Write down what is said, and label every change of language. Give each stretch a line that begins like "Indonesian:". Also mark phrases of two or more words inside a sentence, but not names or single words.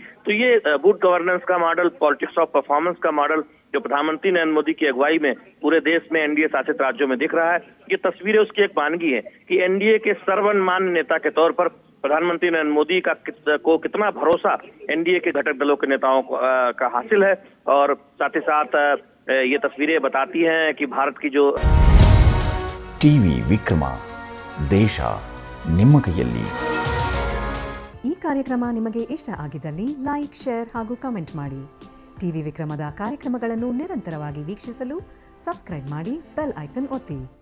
Hindi: तो ये
English: good governance
Hindi: का मॉडल,
English: politics of performance
Hindi: का मॉडल जो प्रधानमंत्री नरेंद्र मोदी की अगुवाई में पूरे देश में एनडीए शासित राज्यों में दिख रहा है, ये तस्वीरें उसकी एक मानगी है कि एनडीए के सर्वमान्य नेता के तौर पर प्रधानमंत्री नरेंद्र मोदी को कितना भरोसा एनडीए के घटक दलों के नेताओं का हासिल है। और साथ ही साथ ये तस्वीरें बताती हैं कि भारत की जो
Kannada: ಟಿವಿ ವಿಕ್ರಮ ದೇಶ ನಿಮ್ಮ ಕೈಯಲ್ಲಿ. ಈ ಕಾರ್ಯಕ್ರಮ ನಿಮಗೆ ಇಷ್ಟ ಆಗಿದ್ದಲ್ಲಿ
English: like, share
Kannada: ಹಾಗೂ ಕಮೆಂಟ್ ಮಾಡಿ. ಟಿವಿ ವಿಕ್ರಮದ ಕಾರ್ಯಕ್ರಮಗಳನ್ನು ನಿರಂತರವಾಗಿ ವೀಕ್ಷಿಸಲು ಸಬ್ಸ್ಕ್ರೈಬ್ ಮಾಡಿ,
English: bell icon
Kannada: ಒತ್ತಿ.